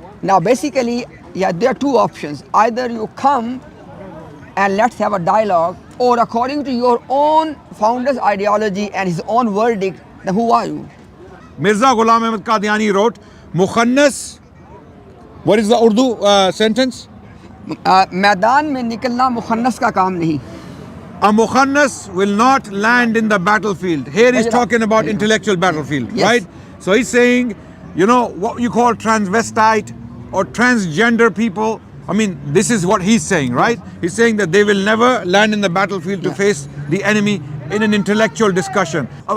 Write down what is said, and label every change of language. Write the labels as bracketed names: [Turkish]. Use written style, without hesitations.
[English] Now basically, yeah, there are two options. Either you come and let's have a dialogue, or according to your own founder's ideology and his own verdict, then who are you? Mirza Ghulam Ahmad Qadiani wrote, Mukhannas, what is the Urdu sentence? [Urdu] मैदान में निकलना मुखन्नस का काम नहीं. [English] A Mukhannas will not land in the battlefield. Here he's talking about intellectual battlefield, Yes. right? So he's saying, you know, what you call transvestite or transgender people. I mean, this is what he's saying, right? He's saying that they will never land in the battlefield to face the enemy in an intellectual discussion.